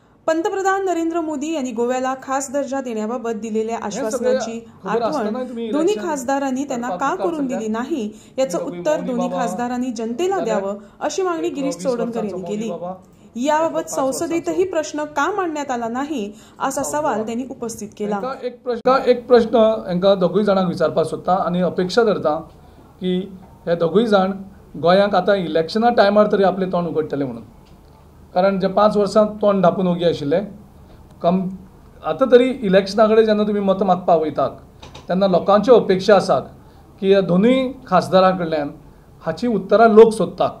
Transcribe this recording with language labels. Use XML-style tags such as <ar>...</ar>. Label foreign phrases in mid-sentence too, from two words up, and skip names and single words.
<mr>पंतप्रधान नरेंद्र मोदी यांनी गोव्याला खास दर्जा देण्याबाबत दिलेल्या आश्वासनाची आठवण दोन्ही खासदारांनी त्यांना का करून दिली नाही याचं उत्तर दोन्ही खासदारांनी जनतेला द्यावं अशी मागणी गिरीश चोडणकर यांनी केली। याबाबत संसदेतही प्रश्न का मांडण्यात आला नाही असा सवाल त्यांनी उपस्थित केला।</mr> <kok>एक प्रश्न हांकां दोगूय जाणांक विचारपाक सोदता आनी अपेक्षा धरता की हे दोगूय जाण गोंयांत आतां इलेक्शना टायमार तरी आपले तोंड उगडटले म्हणून, कारण जे 5 वर्सां तोंड धापून ओगी आशिल्ले आतां तरी इलेक्शना कडेन जेन्ना तुमी मतां मागपाक वयतात तेन्ना लोकांच्यो अपेक्षा आसात की ह्या दोनूय खासदारां कडल्यान हाची उतरां लोक सोदतात।</kok>